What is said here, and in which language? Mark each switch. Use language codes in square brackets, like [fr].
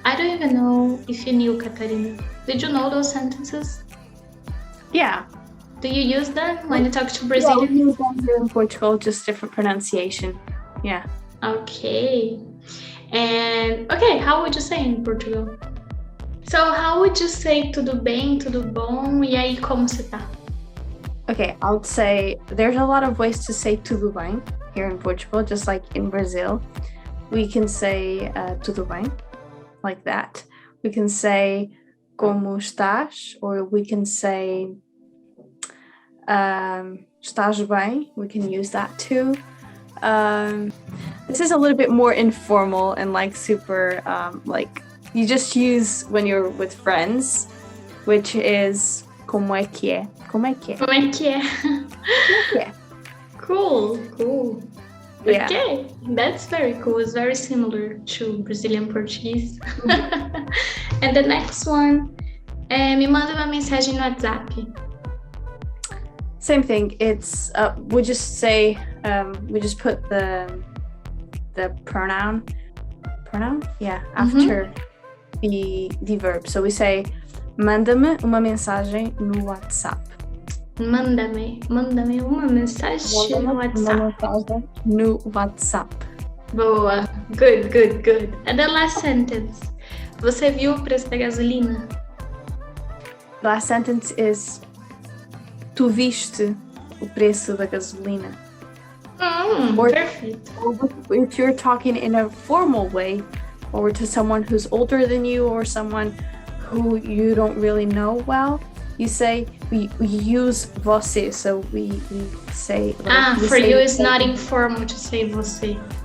[en] I don't even know if you knew, Katarina. Did you know those sentences? Yeah. Do you use them when you talk to Yeah, Brazilians? we use them here in Portugal, just different pronunciation. Yeah. Okay. And okay, how would you say in Portugal? So how would you say [pt] tudo bem, tudo bom, e aí como você tá? [en] Okay, I would say there's a lot of ways to say [pt] tudo bem [en] here in Portugal, just like in Brazil. We can say [pt] tudo bem, [en] like that. We can say [pt] como estás, [en] or we can say [pt] estás bem. [en] We can use that too. This is a little bit more informal and like super, like you just use when you're with friends, which is [pt] como é que é. Como é que é? Como é que é? Como é que é? [en] Cool. Yeah. Okay, that's very cool. It's very similar to Brazilian Portuguese. And the next one, [pt] me manda uma mensagem no WhatsApp. [en] Same thing. It's we just say we just put the pronoun, yeah, after the verb. So we say [pt] manda-me uma mensagem no WhatsApp. Manda-me uma mensagem no WhatsApp. No WhatsApp. Boa. [en] Good. And the last sentence. [pt] Você viu o preço da gasolina? [en] Last sentence is [pt] tu viste o preço da gasolina. [en] Perfect. If you're talking in a formal way, or to someone who's older than you, or someone who you don't really know well, you say we use você. So we say. For you, it's not informal to say você.